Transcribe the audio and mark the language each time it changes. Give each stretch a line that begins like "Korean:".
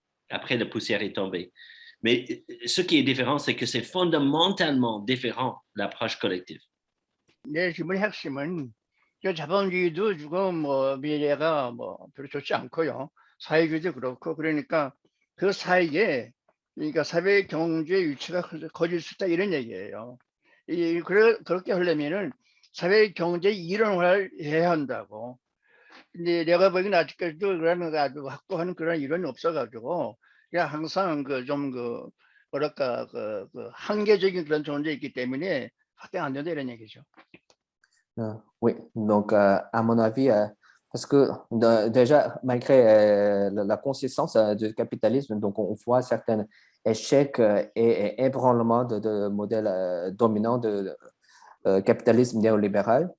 French: Après, la poussière est tombée. Mais ce qui est différent, c'est que c'est fondamentalement différent l'approche collective.
Korean: 네, 질문의 핵심은 자본주의도 지금 미래가 별로 좋지 않고요. 사회주의도 그렇고 그러니까 그 사이에 그러니까 사회 경제 유치가 거질 수 있다 이런 얘기예요. 그렇게 하려면은 사회 경제 이론화를 해야 한다고. 근데 내가 보기엔 아직까지도 그런 아주 확고한 그런 이론이 없어가지고 그냥 항상 뭐랄까 한계적인 그런 존재이기 때문에 확대 안 된다 이런 얘기죠.
French: Oui, donc à mon avis, parce que déjà, malgré la consistance du capitalisme, donc on voit certains échecs et ébranlements de modèles dominants de capitalisme néolibéral.